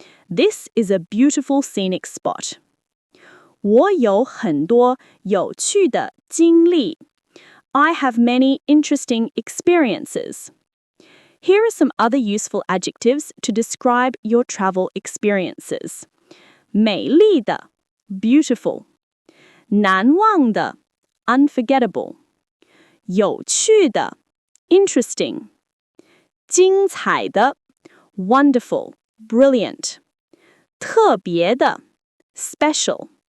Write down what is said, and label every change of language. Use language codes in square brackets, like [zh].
[en] This is a beautiful scenic spot. [zh] 我有很多有趣的经历. [en] I have many interesting experiences. Here are some other useful adjectives to describe your travel experiences. [zh] 美丽的 [en] beautiful. [zh] 难忘的 [en] unforgettable. [zh] 有趣的 [en] interesting. [zh] 精彩的 [en] wonderful, brilliant. [zh] 特别的 [en] special.